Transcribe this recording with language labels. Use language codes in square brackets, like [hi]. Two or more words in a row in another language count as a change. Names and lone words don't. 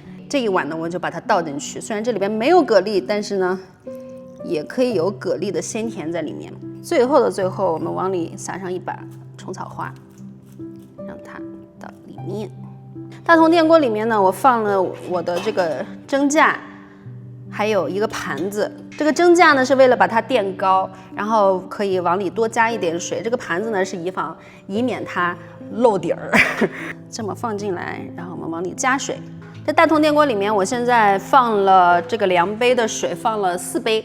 [zh] 這一碗呢，我就把它倒進去。雖然這裡邊沒有蛤蜊，但是呢，也可以有蛤蜊的鮮甜在裡面。最後的最後，我們往裡撒上一把蟲草花，讓它到裡面。大同電鍋裡面呢，我放了我的這個蒸架，還有一個盤子。這個蒸架呢是為了把它墊高，然後可以往裡多加一點水。這個盤子呢是以免它漏底兒。這麼放進來，然後我們往裡加水。在大同電鍋裡面，我現在放了這個2杯的水，放了4杯。